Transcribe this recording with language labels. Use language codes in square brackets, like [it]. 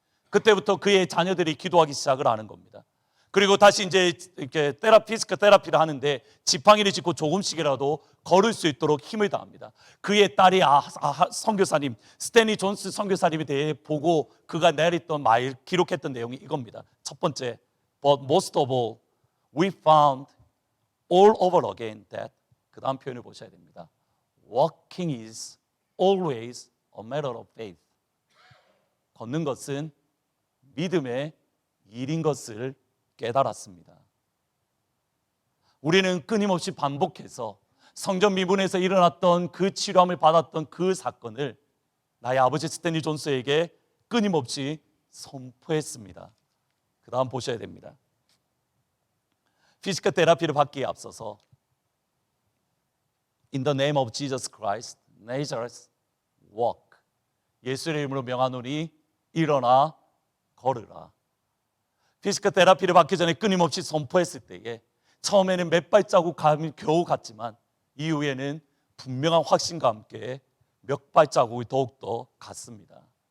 [ko] 그때부터 그의 자녀들이 기도하기 시작을 하는 겁니다. 그리고 다시 이제 이렇게 피지컬 테라피를 하는데 지팡이를 짚고 조금씩이라도 걸을 수 있도록 힘을 다합니다. 그의 딸이 선교사님 스탠리 존스 선교사님에 대해 보고 그가 내렸던 말 기록했던 내용이 이겁니다. 첫 번째, [en] but most of all, we found all over again that [ko] 그 다음 표현을 보셔야 됩니다. [en] Walking is always a matter of faith. [ko] 걷는 것은 믿음의 일인 것을 깨달았습니다. 우리는 끊임없이 반복해서 성전 미문에서 일어났던 그 치료함을 받았던 그 사건을 나의 아버지 스탠리 존스에게 끊임없이 선포했습니다. 그 다음 보셔야 됩니다. 피지컬 테라피를 받기에 앞서서 [en] In the name of Jesus Christ, Nazareth, walk. [ko] 예수의 이름으로 명하노니 일어나 걸으라. 피지컬 테라피를 받기 전에 끊임없이 선포했을 때에 처음에는 몇 발자국 겨우 갔지만 이후에는 분명한 확신과 함께 몇 발자국이 더욱더 갔습니다.